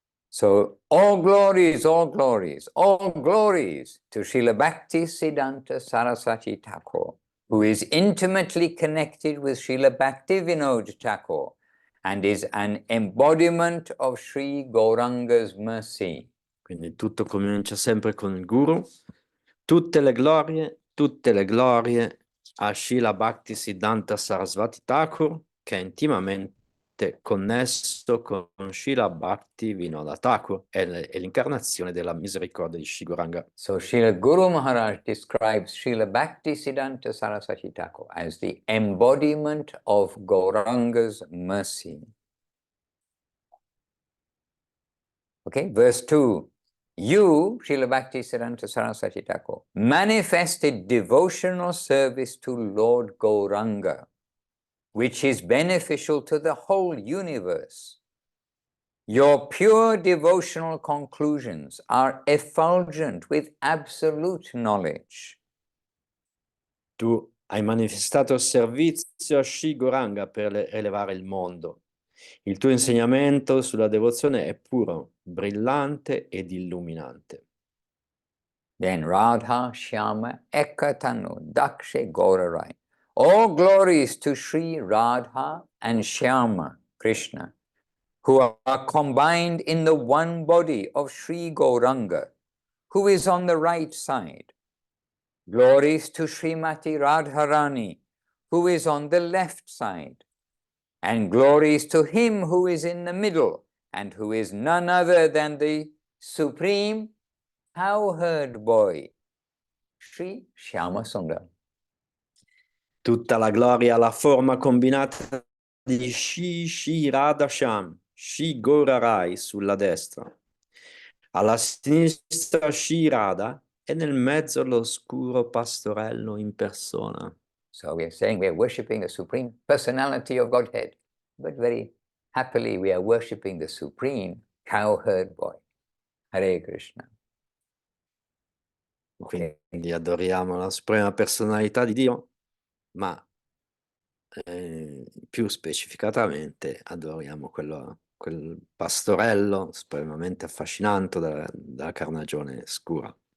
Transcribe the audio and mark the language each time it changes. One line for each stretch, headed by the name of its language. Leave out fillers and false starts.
English: So all glories, all glories, all glories to Srila Bhakti Siddhanta Saraswati Thakur, who is intimately connected with Srila Bhakti Vinod Thakur and is an embodiment of Sri Gauranga's mercy.
Italian: Quindi tutto comincia sempre con il Guru. Tutte le glorie a Srila Bhakti Siddhanta Saraswati Thakur, che è intimamente connesso con Srila Bhakti Vinoda Thakur, è l'incarnazione della misericordia di Sri Gauranga.
English: So Srila Guru Maharaj describes Srila Bhakti Siddhanta Saraswati Thakur as the embodiment of Gauranga's mercy. Okay, verse 2. You, Srila Bhakti Siddhanta Saraswati Thakur, manifested devotional service to Lord Gauranga, which is beneficial to the whole universe. Your pure devotional conclusions are effulgent with absolute knowledge.
Italian: Tu hai manifestato servizio a Sri Gauranga per elevare il mondo. Il tuo insegnamento sulla devozione è puro, brillante ed illuminante.
Bangla: Then Radha, Shyama, Ekatanu, Dakshe Gaurarai.
English: All glories to Sri Radha and Shyama, Krishna, who are combined in the one body of Sri Gauranga, who is on the right side. Glories to Srimati Radharani, who is on the left side. And glories to him who is in the middle, and who is none other than the supreme cowherd boy, Sri Shyama Sundar.
Italian: Tutta la gloria alla forma combinata di Shri Radhasham, Shri Gaurarai sulla destra. Alla sinistra Shri Radha e nel mezzo l'oscuro pastorello in persona.
English: So we are saying we are worshipping the Supreme Personality of Godhead, but very happily we are worshipping the Supreme Cowherd Boy. Hare Krishna.
Italian: Quindi adoriamo la suprema personalità di Dio, ma più specificatamente adoriamo quel pastorello supremamente affascinante dalla carnagione scura.